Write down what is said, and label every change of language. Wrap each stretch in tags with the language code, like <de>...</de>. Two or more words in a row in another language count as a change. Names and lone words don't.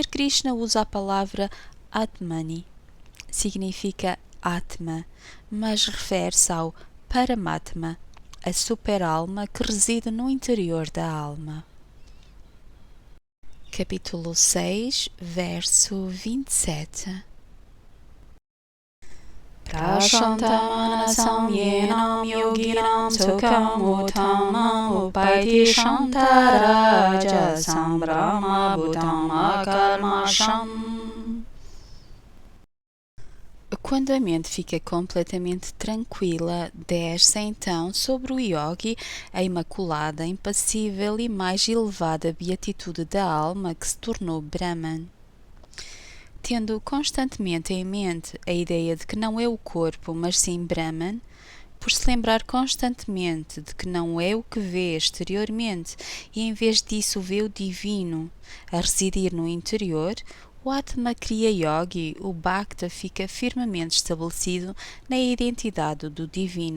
<pt>Krishna usa a palavra Atmani. Significa Atma, mas refere-se ao Paramatma, a super-alma que reside no interior da alma. Capítulo 6, verso 27.</pt> <sa>Prashantamanasam yenam yoginam sukham uttamam upaiti shantarajasam brahma bhutam akalmasham.</sa> <pt>Quando a mente fica completamente tranquila, desce então sobre o yogi a imaculada, impassível e mais elevada beatitude da alma que se tornou Brahman. Tendo constantemente em mente a ideia de que não é o corpo, mas sim Brahman, por se lembrar constantemente de que não é o que vê exteriormente e em vez disso vê o divino a residir no interior, o Atma Kriya Yogi, o Bhakta, fica firmemente estabelecido na identidade do divino.</pt>